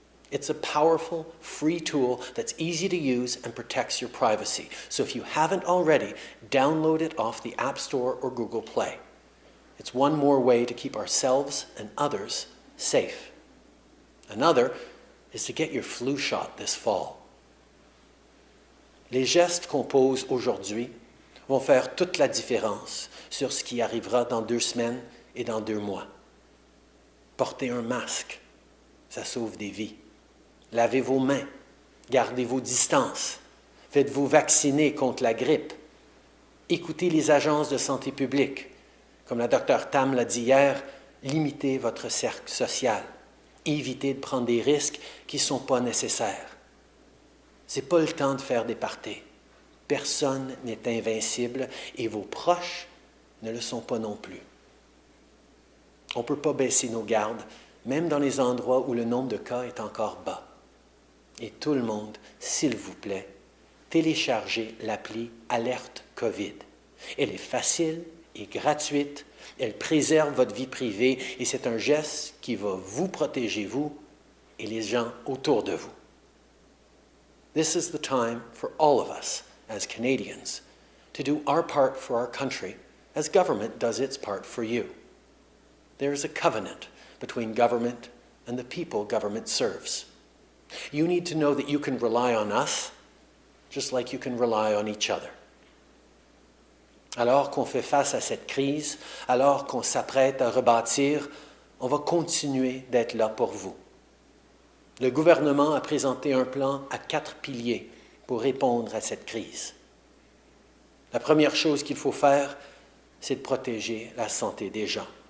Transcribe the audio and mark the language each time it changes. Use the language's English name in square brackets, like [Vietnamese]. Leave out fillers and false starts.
[English] It's a powerful, free tool that's easy to use and protects your privacy. So if you haven't already, download it off the App Store or Google Play. It's one more way to keep ourselves and others safe. Another is to get your flu shot this fall. [French] Les gestes qu'on pose aujourd'hui vont faire toute la différence sur ce qui arrivera dans 2 semaines et dans 2 mois. Portez un masque, ça sauve des vies. Lavez vos mains, gardez vos distances, faites-vous vacciner contre la grippe. Écoutez les agences de santé publique. Comme la Dr Tam l'a dit hier, limitez votre cercle social. Évitez de prendre des risques qui ne sont pas nécessaires. Ce n'est pas le temps de faire des parties. Personne n'est invincible et vos proches ne le sont pas non plus. On ne peut pas baisser nos gardes, même dans les endroits où le nombre de cas est encore bas. Et tout le monde, s'il vous plaît, téléchargez l'appli Alerte COVID. Elle est facile et gratuite, elle préserve votre vie privée et c'est un geste qui va vous protéger, vous et les gens autour de vous. [English] This is the time for all of us as Canadians to do our part for our country as government does its part for you. There is a covenant between government and the people government serves. You need to know that you can rely on us, just like you can rely on each other. [French] Alors qu'on fait face à cette crise, alors qu'on s'apprête à rebâtir, on va continuer d'être là pour vous. Le gouvernement a présenté un plan à 4 piliers pour répondre à cette crise. La première chose qu'il faut faire, c'est de protéger la santé des gens.